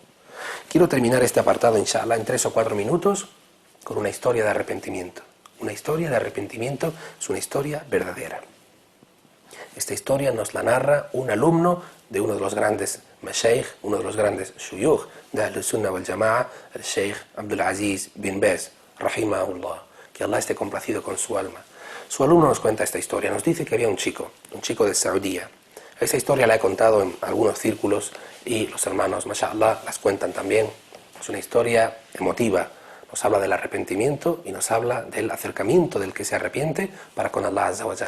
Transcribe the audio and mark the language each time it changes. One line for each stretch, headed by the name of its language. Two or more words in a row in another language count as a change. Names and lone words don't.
Spanish: Quiero terminar este apartado, inshallah, en 3 o 4 minutos con una historia de arrepentimiento. Una historia de arrepentimiento es una historia verdadera. Esta historia nos la narra un alumno de uno de los grandes mashaykh, uno de los grandes shuyukh de
Arabic: أهل السنة والجماعة,
Spanish: el Sheikh Abdul Aziz bin Baz, rahimahullah, que Allah esté complacido con su alma. Su alumno nos cuenta esta historia, nos dice que había un chico de Saudía. Esta historia la he contado en algunos círculos y los hermanos, mashallah, las cuentan también. Es una historia emotiva, nos habla del arrepentimiento y nos habla del acercamiento del que se arrepiente para con Allah
Arabic: عز وجل.